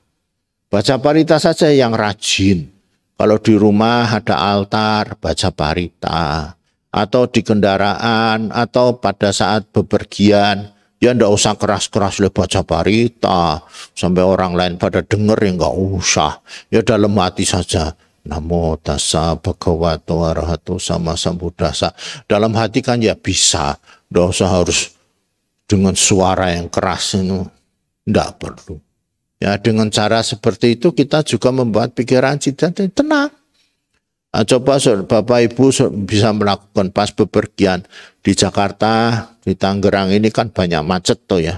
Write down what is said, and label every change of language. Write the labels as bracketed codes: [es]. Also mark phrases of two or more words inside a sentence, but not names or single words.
[id] Baca parita saja yang rajin. Kalau di rumah ada altar, baca parita. Atau di kendaraan, atau pada saat bepergian, Ya ndak usah keras-keras le baca parita sampai orang lain pada denger, ya nggak usah. Ya dalam hati saja. [pi] Namo tassa bhagavato arahato sama sambuddhassa. [id] Dalam hati kan ya bisa. Ndak usah harus dengan suara yang keras itu. Ndak perlu. Ya dengan cara seperti itu kita juga membuat pikiran kita tenang. Nah, coba Bapak Ibu bisa melakukan pas bepergian di Jakarta, di Tangerang ini kan banyak macet tuh ya.